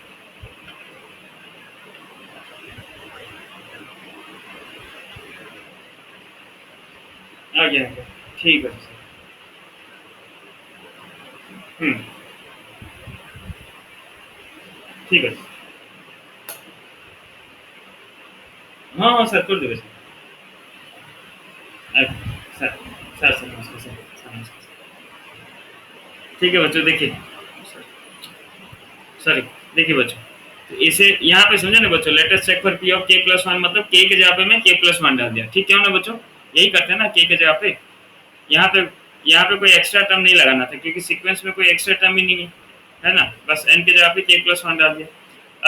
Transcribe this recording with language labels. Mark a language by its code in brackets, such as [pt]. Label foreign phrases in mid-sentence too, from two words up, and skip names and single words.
[or] ଆଜ୍ଞା ଆଜ୍ଞା ଠିକ୍ ଅଛି ସାର୍, ହୁଁ ଠିକ୍ ଅଛି, ହଁ ହଁ ସାର୍ କରିଦେବେ ସାର୍, ଆଜ୍ଞା ସାର୍, ସାର୍ ସାର୍ ନମସ୍କାର ସାର୍, ସାର୍ ନମସ୍କାର। [hi] ठीक है बच्चों, देखिए सॉरी, देखिए बच्चों, तो इसे यहाँ पे समझे ना बच्चों, [en] latest check for P of k plus one, [hi] मतलब के जगह पे मैं [en] k plus one [hi] डाल दिया, ठीक है ना बच्चों, यही करते हैं ना के जगह पे। यहाँ पे कोई [en] extra term [hi] नहीं लगाना था क्योंकि सीक्वेंस में कोई [en] extra term [hi] ही नहीं है ना, बस एन के जगह पे [en] k plus one [hi] डाल दिया।